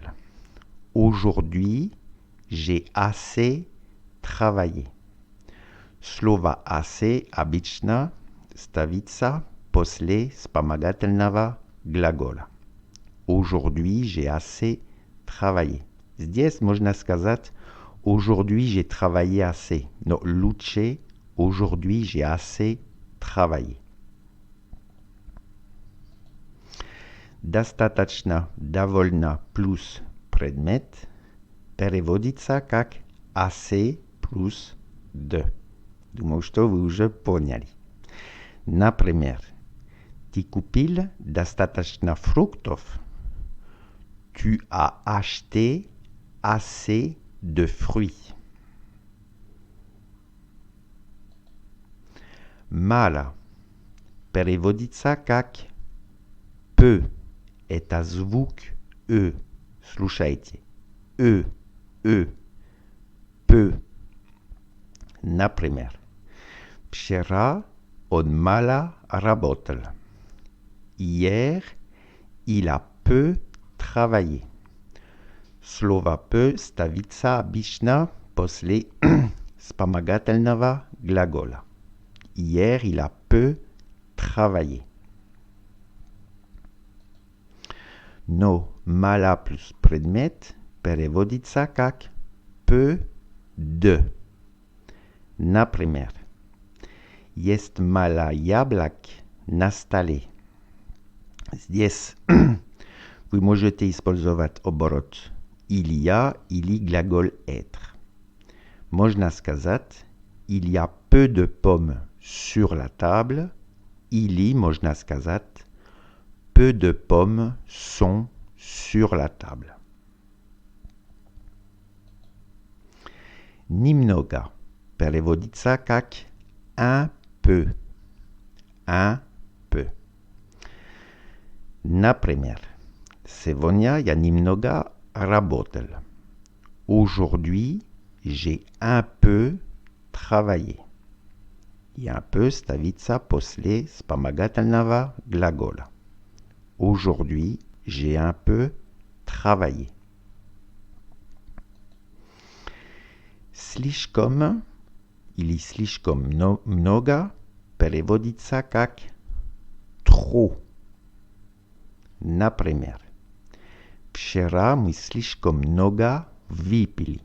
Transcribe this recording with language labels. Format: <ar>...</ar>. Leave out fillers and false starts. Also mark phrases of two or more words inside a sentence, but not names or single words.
<fr>Aujourd'hui, j'ai assez travaillé.</fr> <ru>Слово assez обычно ставится после вспомогательного глагола.</ru> <fr>Aujourd'hui, j'ai assez travaillé.</fr> <ru>Здесь можно сказать</ru> <fr>aujourd'hui, j'ai travaillé assez.</fr> <ru>Но лучше</ru> <fr>aujourd'hui, j'ai assez travaillé.</fr> <ru>Достаточно, довольно плюс предмет переводится как assez плюс de. Думаю, что вы уже поняли. Например, ты купил достаточно фруктов.</ru> <fr>Tu as acheté assez de fruits.</fr> <ru>Мало переводится как peu. Это звук Ö. Слушайте. Peu. Например, вчера он мало работал.</ru> <fr>Hier, il a peu travaillé.</fr> <ru>Слово peu ставится обычно после вспомогательного глагола.</ru> <fr>Hier, il a peu travaillé.</fr> <ru>Но мало плюс предмет переводится как</ru> <fr>peu de.</fr> <ru>Например, есть мало яблок на столе. Здесь вы можете использовать оборот</ru> <fr>il y a</fr> <ru>или глагол être. Можно сказать</ru> <fr>il y a peu de pommes sur la table.</fr> <ru>Или можно сказать</ru> <fr>peu de pommes sont sur la table.</fr> <ru>Немного переводится как</ru> <fr>un peu. Un peu.</fr> <ru>Например, сегодня я немного работал.</ru> <fr>Aujourd'hui, j'ai un peu travaillé.</fr> <ru>И</ru> <fr>un peu</fr> <ru>ставится после вспомогательного глагола.</ru> <fr>Aujourd'hui, j'ai un peu travaillé.</fr> <ru>Слишком или слишком много переводится как trop. Например, вчера мы слишком много выпили.</ru>